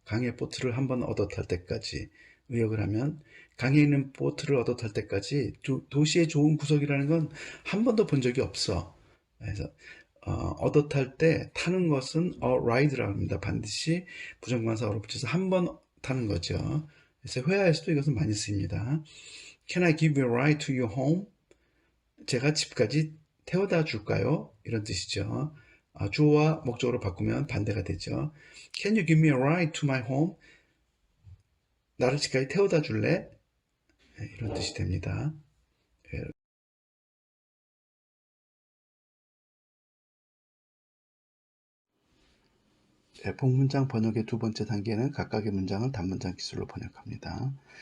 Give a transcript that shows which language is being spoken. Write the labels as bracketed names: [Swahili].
[Korean] 강의 보트를 한번 얻어 탈 때까지. 의역을 하면 강에 있는 보트를 얻어 탈 때까지 도시의 좋은 구석이라는 건 한 번도 본 적이 없어. 그래서 얻어 탈 때 타는 것은 ride라고 합니다. 반드시 부정관사어로 붙여서 한 번 타는 거죠. 그래서 회화에서도 이것은 많이 쓰입니다. [English] Can I give you a ride to your home? [Korean] 제가 집까지 태워다 줄까요? 이런 뜻이죠. 주어와 목적으로 바꾸면 반대가 되죠. [English] Can you give me a ride to my home? [Korean] 나를 집까지 태워다 줄래? 이런 뜻이 됩니다. 복문장 번역의 두 번째 단계는 각각의 문장을 단문장 기술로 번역합니다.